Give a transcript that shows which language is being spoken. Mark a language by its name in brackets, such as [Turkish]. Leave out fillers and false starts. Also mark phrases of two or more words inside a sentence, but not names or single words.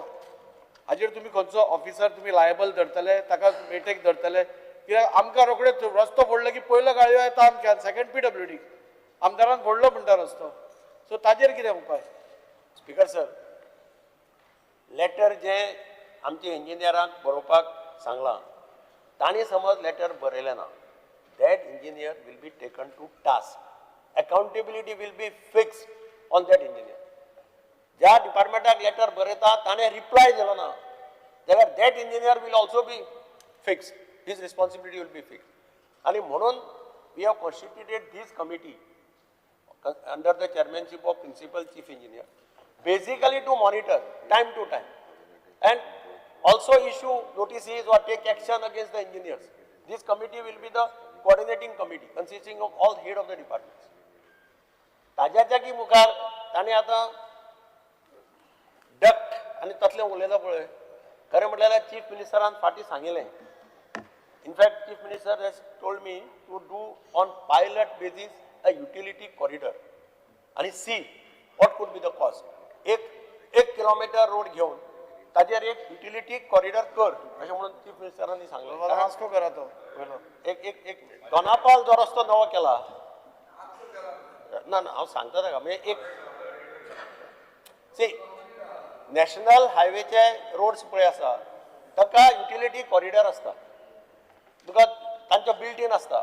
[Konkani] हाजेर तुम्ही खंयचो ऑफिसर तुम्ही लायबल धरतले, ताका मेटेक धरतले, कित्याक आमकां रोखडेच रस्तो फोडलो की पयलो गाळयो येता आमच्यान, सेकंड PWD आमदारान फोडलो म्हणटा रस्तो. सो ताजेर कितें उपाय? [English] Speaker sir, [Konkani] लेटर जे आमच्या इंजिनियरांक बरोवपाक सांगलां, तांणी समज लेटर बरयलें ना, [English] that engineer will be taken to task. Accountability will be fixed on that engineer. [Konkani] ज्या डिपार्टमेंटाक लेटर बरयता ताणें रिप्लाय दिलो ना, जाल्यार [English] that engineer will also be fixed. His responsibility will be fixed. [Konkani] आणि म्हणून [English] we have constituted this committee under the chairmanship of principal chief engineer, basically to monitor time to time and also issue notices or take action against the engineers. This committee will be the coordinating committee consisting of all head of the departments. [Konkani] ताज्या जागी मुखार ताणें आतां डक्ट आनी तसलें उलयलां पळय, खरें म्हटल्यार चीफ मिनिस्टरान फाटीं सांगिल्लें. [English] in fact Chief Minister has told me to do on pilot basis a utility corridor आणि सी what could be the cost. [Konkani] एक किलोमीटर रोड घेऊन ताजेर एक [English] utility corridor [Konkani] कर अशें म्हणून चीफ मिनिस्टरांनी सांगलें. वास्को करा तो पयलो. एक दोनापाल जो रस्तो नवो केला ना हांव सांगता ताका म्हणजे एक सी नॅशनल हायवेचे रोड्स पळय आसा ताका [English] utility corridor [Konkani] आसता, तुका तांचो [English] built in [Konkani] आसता.